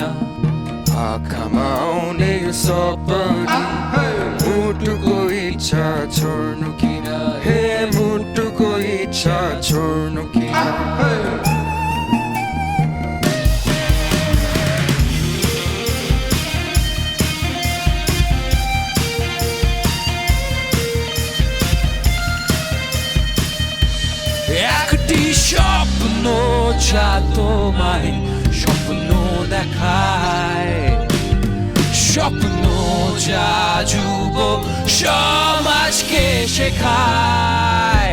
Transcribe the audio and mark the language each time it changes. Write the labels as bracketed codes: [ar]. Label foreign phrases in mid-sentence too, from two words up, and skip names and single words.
[ne] आँखामा आउने यो सपनी, मुटुको इच्छा छोड्नु किन? हे मुटुको इच्छा छोड्नु किन? [bn] একটি স্বপ্ন যা তোমায় স্বপ্ন দেখায়, স্বপ্ন যা যুব সমাজকে শেখায়.